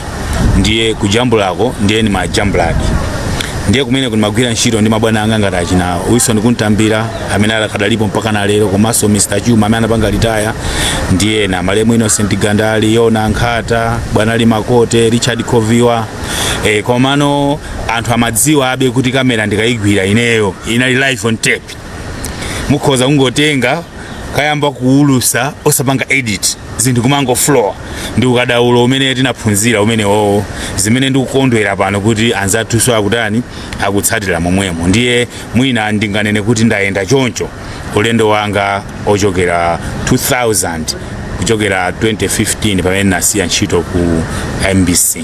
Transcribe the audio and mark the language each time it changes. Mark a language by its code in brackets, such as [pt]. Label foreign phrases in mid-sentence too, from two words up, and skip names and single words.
[ny] Ndiye kujambulako ndiye ni majambuladi. Ndiye kumene kunimagwira ntchito ndi mabwana anga ngati achina Wilson Kuntambira amene akadalipo mpaka na lero, komanso Mr. Chuma amene anapanga retire, ndiye na Malemu Innocent Gandali, Yona Nkhata, Bwana Ali Makote, Richard Koviwa. Komano anthu amadziwa abe kuti kamera ndikayigwira ineyo inali [en] live on tape. [ny] Mukhoza kungotenga kayamba kuulusa osapanga edit, zinthu kumango floor ndi ukadaulo umene tinaphunzira umene zimene ndikukondwera pano kuti anzathu akutani akutsatira momwemo. Ndiye mwina ndinganene kuti ndayenda choncho ulendo wanga ochokera 2000 kuchokera 2015 pamene nasiya ntchito ku MBC.